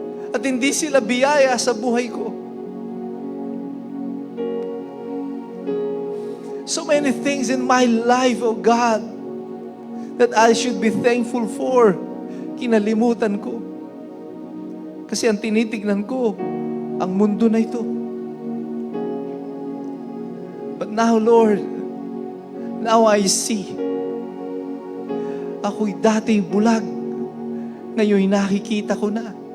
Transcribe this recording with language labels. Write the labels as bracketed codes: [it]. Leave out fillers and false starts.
[tl] At hindi sila biyaya sa buhay ko. [en] So many things in my life, oh God, that I should be thankful for. [tl] Kinalimutan ko. Kasi ang tinitignan ko, ang mundo na ito. [en] But now, Lord, now I see. [tl] Ako'y dating bulag. Ngayon'y nakikita ko na.